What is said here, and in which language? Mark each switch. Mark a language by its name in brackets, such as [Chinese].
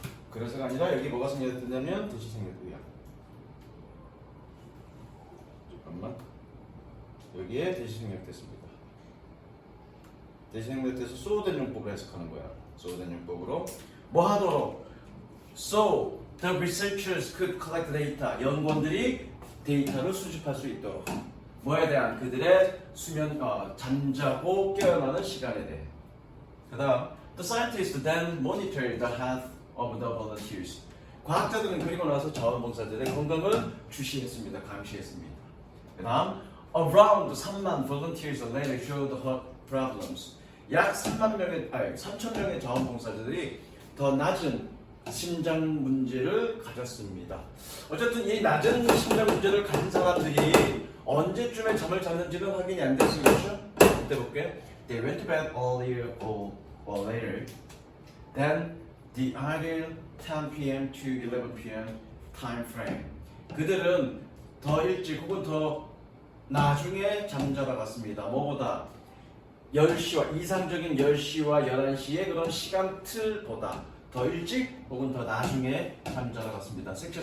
[Korean] 그래서가 아니라 여기 뭐가 생겼냐면 대시 생겼고요. 잠깐만. 여기에 대시 생략됐습니다. 대시 생략돼서 소된 용법으로 해석하는 거야. 소된 용법으로 뭐 하도록? [English] So the researchers could collect data. [Korean] 연구원들이 데이터를 수집할 수 있도록. 뭐에 대한 그들의 수면 잠자고 깨어나는 시간에 대해. 그다음 [English] the scientists then monitored the health of the volunteers. [Korean] 과학자들은 그리고 나서 자원봉사자들의 건강을 주시했습니다. 감시했습니다. 그다음 [English] around 3만 volunteers later showed heart problems. [Korean] 약 3,000명의 자원봉사자들이 더 낮은 심장 문제를 가졌습니다. 어쨌든 이 낮은 심장 문제를 가진 사람들이 언제쯤에 잠을 잤는지는 확인이 안 됐습니다. 이때 볼게요. [English] They went to bed earlier or later than the ideal 10 p.m. to 11 p.m. time frame. [Korean] 그들은 더 일찍 혹은 더 나중에 잠자러 갔습니다. 뭐보다 10시와 이상적인 10시와 11시의 그런 시간 틀보다 더 일찍 혹은 더 나중에 잠자러 갔습니다.